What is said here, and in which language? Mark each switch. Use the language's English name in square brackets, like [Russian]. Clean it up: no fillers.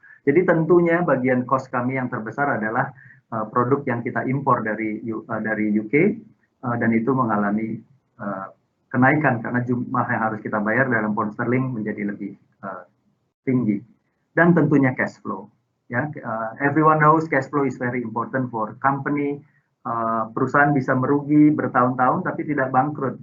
[Indonesian] Jadi tentunya bagian cost kami yang terbesar adalah produk yang kita impor dari UK, dan itu mengalami kenaikan karena jumlah yang harus kita bayar dalam pound sterling menjadi lebih tinggi, dan tentunya cash flow. [English] Ya, everyone knows cash flow is very important for company. [Indonesian] Perusahaan bisa merugi bertahun-tahun tapi tidak bangkrut.